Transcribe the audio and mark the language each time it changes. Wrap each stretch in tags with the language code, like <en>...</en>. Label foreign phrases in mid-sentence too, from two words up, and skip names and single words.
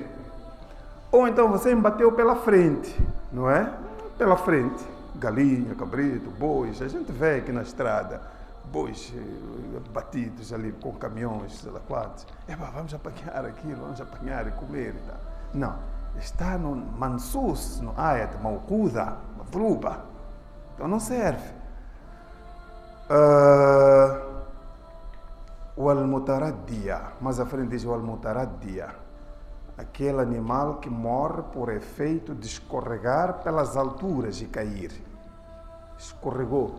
<pt>Ou então você embateu pela frente, não é? Pela frente. Galinha, cabrito, bois. A gente vê aqui na estrada, bois batidos ali com caminhões, sei lá quantos. Vamos apanhar aquilo, vamos apanhar e comer e tal. Não, está no mansus, no ayat, mawquda, matluba. Então não serve. O al-mutaraddiya, mais à frente diz o al-mutaraddiya, aquele animal que morre por efeito de escorregar pelas alturas e cair. Escorregou.</pt>